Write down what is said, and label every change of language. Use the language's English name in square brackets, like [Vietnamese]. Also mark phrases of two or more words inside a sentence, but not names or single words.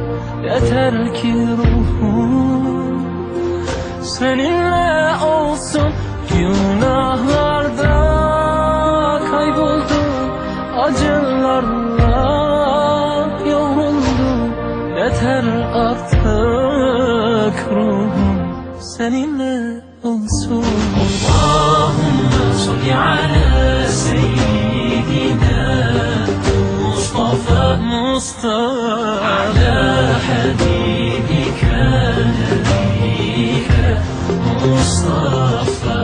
[Turkish] Yeter ki ruhum seninle olsun. Günahlarda kayboldum, acılarla yoruldum. Yeter artık ruhum seninle olsun. [Arabic] اللهم صل على سيدنا مصطفى على حبيبك نبيك مصطفى.